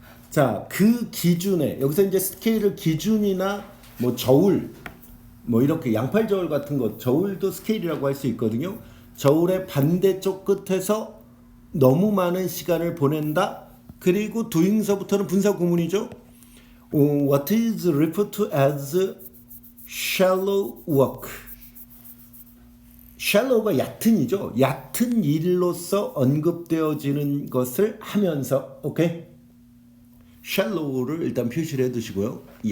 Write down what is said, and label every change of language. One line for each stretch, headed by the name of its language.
Korean: 자, 그 기준에 여기서 이제 스케일을 기준이나 뭐 저울 뭐 이렇게 양팔 저울 같은 거 저울도 스케일이라고 할 수 있거든요. 저울의 반대쪽 끝에서 너무 많은 시간을 보낸다. 그리고 doing서부터는 분사 구문이죠.
English: What is referred to as shallow work.
Korean: shallow가 얕은이죠. 얕은 일로서 언급되어지는 것을 하면서 오케이. shallow를 일단 표시를 해두시고요.